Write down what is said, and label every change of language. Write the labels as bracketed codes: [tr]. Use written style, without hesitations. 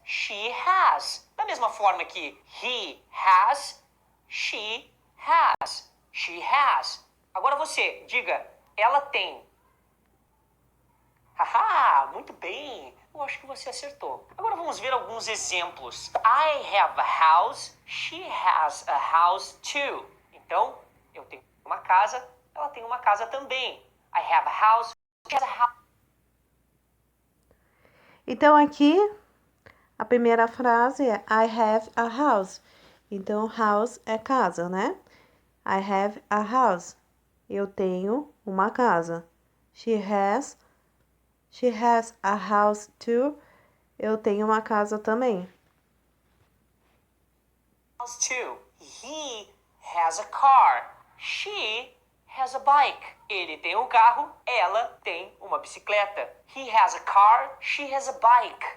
[en] She has. [pt] Da mesma forma que [en] he has, she has. She has. [pt] Agora você, diga ela tem. Haha, muito bem. Eu acho que você acertou. Agora vamos ver alguns exemplos. [en] I have a house, she has a house too. [pt] Então, eu tenho uma casa, ela tem uma casa também. [en] I have a house, she has a house. [pt] Então, aqui, a primeira frase é [en] I have a house. [pt] Então, house é casa, né? [en] I have a house. [pt] Eu tenho uma casa. [en] She has a house too. [pt] Eu tenho uma casa também. [en] House too. He has a car. She has a bike. [pt] Ele tem um carro, ela tem uma bicicleta. [en] He has a car, she has a bike.